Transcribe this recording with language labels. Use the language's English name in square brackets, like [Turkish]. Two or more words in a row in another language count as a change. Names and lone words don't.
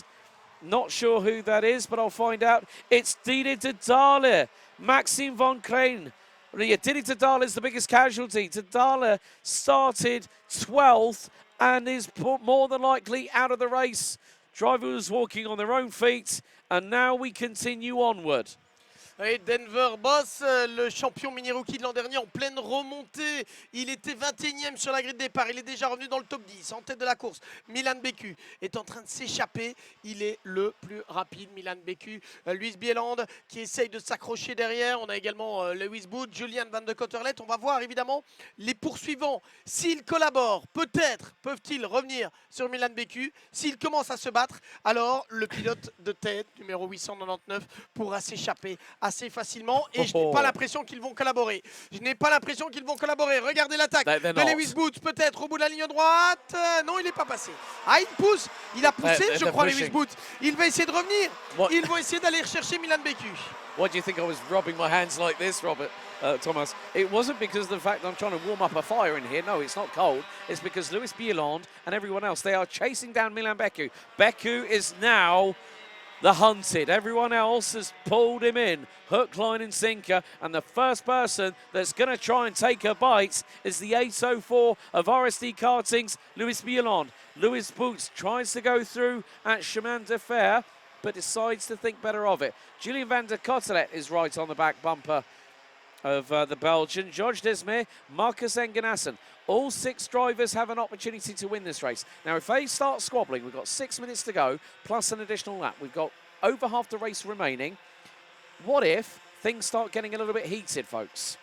[English] Not sure who that is, but I'll find out. It's Didi Dedale, Maxime von Klein. Didi Dedale is the biggest casualty. Dedale started 12th and is more than likely out of the race. Driver was walking on their own feet, and now we continue onward. [French] Et Denver Boss, le champion mini-rookie de l'an dernier, en pleine remontée. Il était 21e sur la grille de départ. Il est déjà revenu dans le top 10, en tête de la course. Milan Beccu est en train de s'échapper. Il est le plus rapide, Milan Beccu. Luis Bieland qui essaye de s'accrocher derrière. On a également Lewis Booth, Julian van der Kotterlet. On va voir évidemment les poursuivants. S'ils collaborent, peut-être peuvent-ils revenir sur Milan Beccu. S'ils commencent à se battre, alors le pilote de tête, numéro 899, pourra s'échapper assez facilement, et je n'ai pas l'impression qu'ils vont collaborer. Je n'ai pas l'impression qu'ils vont collaborer. Regardez l'attaque de Lewis Booth, peut-être au bout de la ligne droite. Non, il n'est pas passé. Ah, il pousse. Il a poussé, je crois, Lewis Booth. Il va essayer de revenir. Ils vont essayer d'aller rechercher Milan Beccu. [English] What do you think I was rubbing my hands like this, Robert, Thomas? It wasn't because of the fact that I'm trying to warm up a fire in here. No, it's not cold. It's because Luis Bieland and everyone else, they are chasing down Milan Beccu. Beccu is now the hunted. Everyone else has pulled him in, hook, line and sinker, and the first person that's going to try and take a bite is the 804 of RSD Karting's Luis Bieland. Lewis Boots tries to go through at Chemin de Fer, but decides to think better of it. Julian van der Kottelet is right on the back bumper of the Belgian. George Desmay, Marcus Engenassen. All 6 drivers have an opportunity to win this race. Now, if they start squabbling, we've got 6 minutes to go, plus an additional lap. We've got over half the race remaining. What if things start getting a little bit heated, folks?